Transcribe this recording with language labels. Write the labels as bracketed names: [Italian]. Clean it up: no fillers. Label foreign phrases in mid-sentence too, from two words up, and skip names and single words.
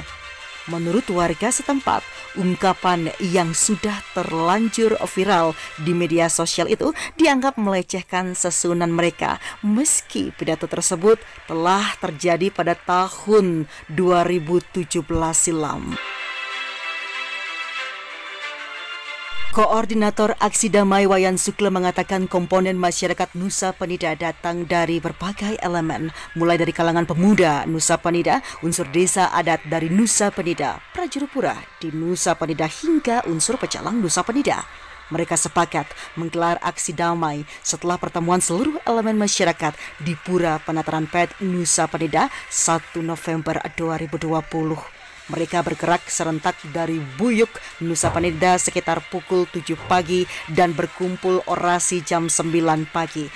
[Indonesian] Menurut warga setempat, ungkapan yang sudah terlanjur viral di media sosial itu dianggap melecehkan sesunan mereka, meski pidato tersebut telah terjadi pada tahun 2017 silam. Koordinator Aksi Damai Wayan Sukle mengatakan komponen masyarakat Nusa Penida datang dari berbagai elemen, mulai dari kalangan pemuda Nusa Penida, unsur desa adat dari Nusa Penida, Prajurupura di Nusa Penida hingga unsur pecalang Nusa Penida. Mereka sepakat menggelar aksi damai setelah pertemuan seluruh elemen masyarakat di Pura Penataran Pet Nusa Penida 1 November 2020. Mereka bergerak serentak dari Buyuk, Nusa Penida sekitar pukul 7 pagi dan berkumpul orasi jam 9 pagi.